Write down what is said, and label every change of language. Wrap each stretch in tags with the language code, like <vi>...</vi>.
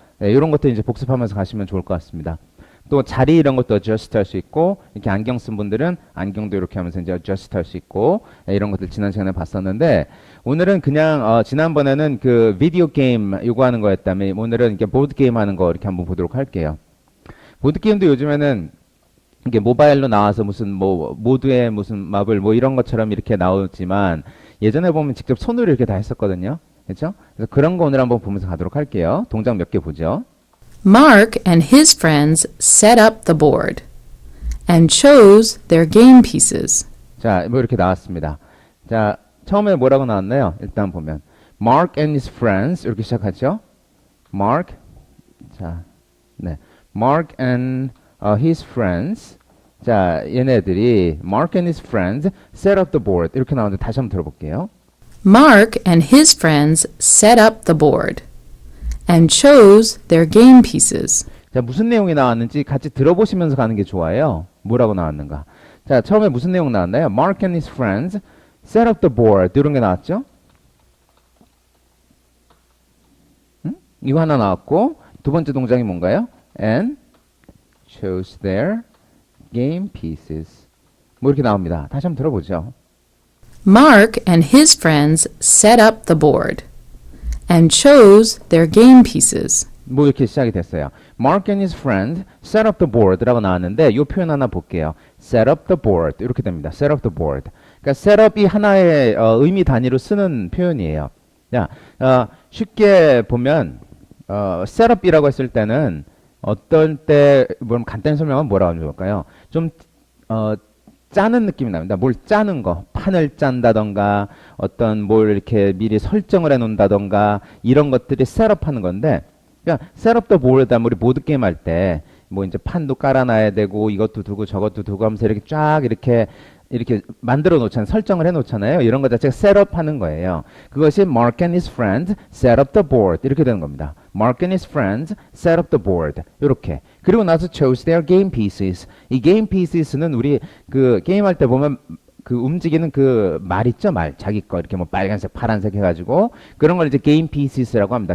<ko>네, 이런 것도 이제 복습하면서 가시면 좋을 것 같습니다. 또 자리 이런 것도 adjust 할 수 있고, 이렇게 안경 쓴 분들은 안경도 이렇게 하면서 이제 adjust 할 수 있고, 네, 이런 것들 지난 시간에 봤었는데, 오늘은 그냥, 지난번에는 그 비디오 게임 요구하는 거였다면, 오늘은 이렇게 보드 게임 하는 거 이렇게 한번 보도록 할게요. 보드 게임도 요즘에는 이게 모바일로 나와서 무슨 뭐, 모드의 무슨 마블 뭐 이런 것처럼 이렇게 나오지만, 예전에 보면 직접 손으로 이렇게 다 했었거든요. 그렇죠? 그래서 그런 거 오늘 한번 보면서 가도록 할게요. 동작 몇 개 보죠.</ko> <en>Mark and his friends set up the board and chose their game pieces.</en> <ko>자, 뭐 이렇게 나왔습니다. 자, 처음에 뭐라고 나왔나요? 일단 보면 Mark</ko> <en>and his friends</en> <ko>이렇게 시작하죠.</ko> <en>Mark, 자, 네, Mark and his friends.</en> <ko>자, 얘네들이</ko> <en>Mark and his friends set up the board</en> <ko>이렇게 나오는데 다시 한번 들어볼게요.</ko> <en>Mark and his friends set up the board and chose their game pieces.</en> <ko>자, 무슨 내용이 나왔는지 같이 들어보시면서 가는 게 좋아요. 뭐라고 나왔는가. 자, 처음에 무슨 내용 나왔나요?</ko> <en>Mark and his friends set up the board.</en> <ko>이런 게 나왔죠? 이거 하나 나왔고, 두 번째 동작이 뭔가요?</ko> <en>And chose their game pieces.</en> <ko>뭐 이렇게 나옵니다. 다시 한번 들어보죠.</ko> <en>Mark and his friends set up the board and chose their game pieces.</en> <ko>뭐 이렇게 시작이 됐어요.</ko> <en>Mark and his friend set up the board라고</en> <ko>나왔는데 이 표현 하나 볼게요.</ko> <en>set up the board</en> <ko>이렇게 됩니다.</ko> <en>set up the board.</en> <ko>그러니까 set up이 하나의 의미 단위로 쓰는 표현이에요. 자, 쉽게 보면 set up이라고 했을 때는 어떤 때 뭐 간단히 설명하면 뭐라고 하면 좋을까요? 좀 짜는 느낌이 납니다. 뭘 짜는 거, 판을 짠다던가, 어떤 뭘 이렇게 미리 설정을 해놓는다던가, 이런 것들이 셋업하는 건데, 그러니까 셋업 더 보드 하면 우리 보드게임 할 때, 뭐 이제 판도 깔아놔야 되고, 이것도 두고 저것도 두고 하면서 이렇게 쫙 이렇게 만들어 놓잖아요. 설정을 해 놓잖아요. 이런 거 자체가 셋업 하는 거예요.</ko> <en>그것이 Mark and his friends set up the board.</en> <ko>이렇게 되는 겁니다.</ko> <en>Mark and his friends set up the board.</en> <ko>이렇게. 그리고 나서</ko> <en>chose their game pieces.</en> <ko>이 game pieces는 우리 그 게임할 때 보면 그 움직이는 그 말 있죠? 말. 자기 거 이렇게 뭐 빨간색, 파란색 해가지고 그런 걸 이제 game pieces라고 합니다.</ko>